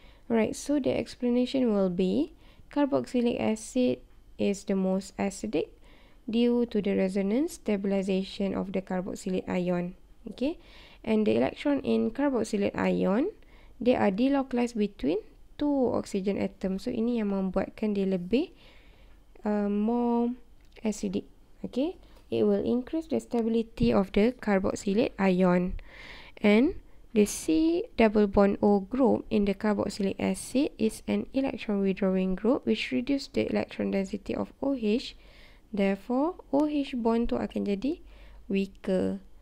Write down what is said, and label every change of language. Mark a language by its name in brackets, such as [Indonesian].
[English] Alright, so the explanation will be carboxylic acid is the most acidic due to the resonance stabilization of the carboxylate ion. Okay, and the electron in carboxylate ion, they are delocalized between two oxygen atoms. [Malay] So ini yang membuatkan dia lebih [English] more acidic. Okay, it will increase the stability of the carboxylate ion, and the C double bond O group in the carboxylic acid is an electron withdrawing group which reduce the electron density of OH. Therefore, OH bond [Malay] tu akan jadi [English] weaker.